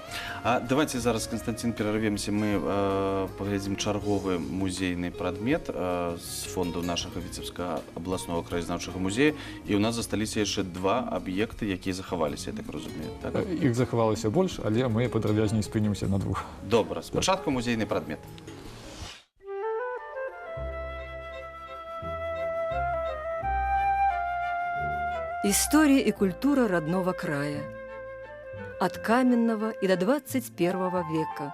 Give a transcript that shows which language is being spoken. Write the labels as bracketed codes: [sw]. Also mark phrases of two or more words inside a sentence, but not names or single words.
[be] А давайте зараз, Константин, перарвемся. Мы паглядзім чарговы музейны прадмет з фонду нашага Віцебскага абласнога краязнаўчага музея. І ў нас засталіся яшчэ два аб'екты, якія захаваліся, я так разумею. Так? Іх захавалася больш, але мы падрабязней спынімся на двух. Добра. Спачатку музейны прадмет. [ru] История и культура родного края. От каменного и до 21 века.